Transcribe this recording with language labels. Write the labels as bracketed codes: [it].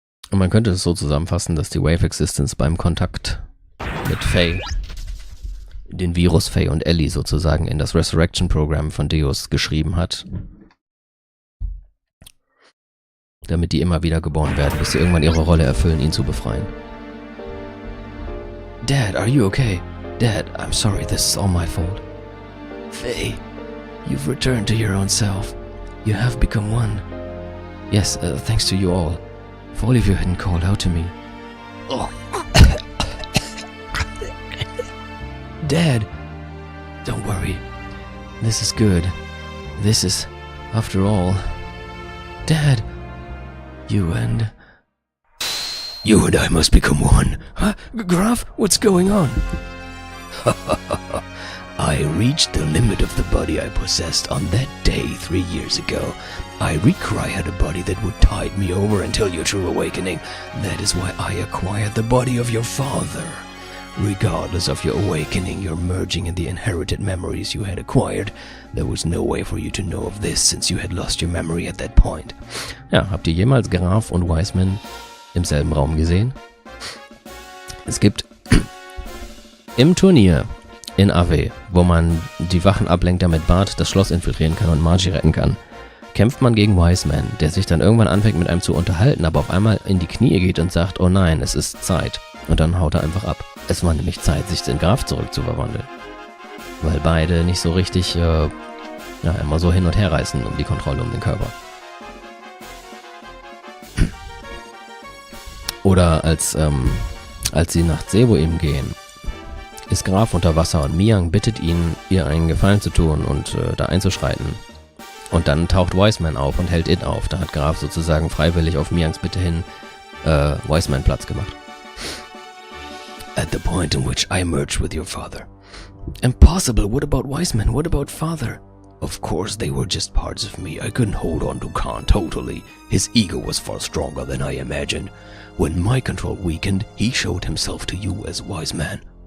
[de] Und man könnte es so zusammenfassen, dass die Wave Existence beim Kontakt mit Faye den Virus Faye und Ellie sozusagen in das Resurrection-Programm von Deus geschrieben hat, damit die immer wieder geboren werden, bis sie irgendwann ihre Rolle erfüllen, ihn zu befreien. [en] Dad, are you okay? Dad, I'm sorry, this is all my fault. Faye, you've returned to your own self. You have become one. Yes, thanks to you all. If all of you hadn't called out to me. Oh. Dad, don't worry. This is good. This is, after all... Dad, you and I must become one. Huh? Graf, what's going on? I reached the limit of the body I possessed on that day 3 years ago. I required a body that would tide me over until your true awakening. That is why I acquired the body of your father. Regardless of your awakening, your merging in the inherited memories you had acquired, there was no way for you to know of this since you had lost your memory at that point. [de] Ja, habt ihr jemals Graf und Wiseman im selben Raum gesehen? Es gibt im Turnier in AW, wo man die Wachen ablenkt, damit Bart das Schloss infiltrieren kann und Margie retten kann, kämpft man gegen Wiseman, der sich dann irgendwann anfängt mit einem zu unterhalten, aber auf einmal in die Knie geht und sagt, oh nein, es ist Zeit. Und dann haut er einfach ab. Es war nämlich Zeit, sich in Graf zurückzuverwandeln. Weil beide nicht so richtig, immer so hin und her reißen um die Kontrolle um den Körper. Oder als sie nach Zebo-Im gehen, ist Graf unter Wasser und Miang bittet ihn, ihr einen Gefallen zu tun und da einzuschreiten. Und dann taucht Wiseman auf und hält ihn auf. Da hat Graf sozusagen freiwillig auf Miangs Bitte hin Wiseman Platz gemacht. [en] At the point in which I merged with your father. Impossible. What about Wiseman? What about father? Of course, they were just parts of me. I couldn't hold on to Khan totally. His ego was far stronger than I imagined. When my control weakened, he showed himself to you as Wiseman.